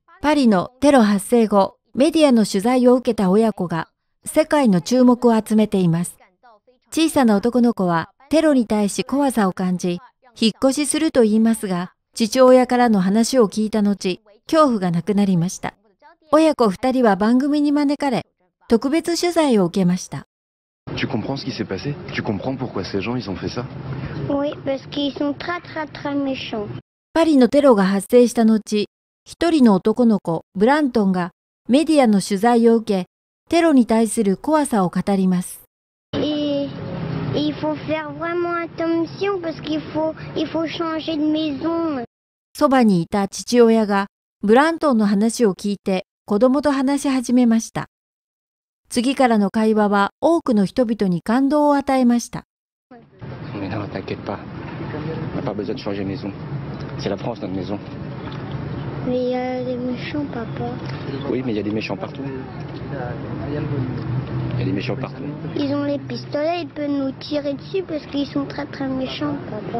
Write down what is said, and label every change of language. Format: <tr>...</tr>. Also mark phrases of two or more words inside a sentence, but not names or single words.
<ja>パリのテロ発生後、メディアの取材を受けた親子が世界の注目を集めています。小さな男の子はテロに対し怖さを感じ、引っ越しすると言いますが、父親からの話を聞いた後、恐怖がなくなりました。親子2人は番組に招かれ、特別取材を受けました。</ja> <fr>Tu comprends ce qui s'est passé? Tu comprends pourquoi ces gens ils ont fait ça? Oui, parce qu'ils sont très méchants.</fr> <ja>パリのテロが発生した後、一人の男の子、ブラントンがメディアの取材を受け、テロに対する怖さを語ります。</ja> <fr>Et il faut faire vraiment attention parce qu'il faut changer de maison.</fr> <ja>そばにいた父親がブラントンの話を聞いて子供と話し始めました。次からの会話は多くの人々に感動を与えました。</ja> <fr>Mais non, t'inquiète pas. On n'a pas besoin de changer de maison. C'est la France, notre maison. Mais il y a des méchants, papa. Oui, mais il y a des méchants partout. Il y a des méchants partout. Ils ont les pistolets, ils peuvent nous tirer dessus parce qu'ils sont très méchants, papa.</fr>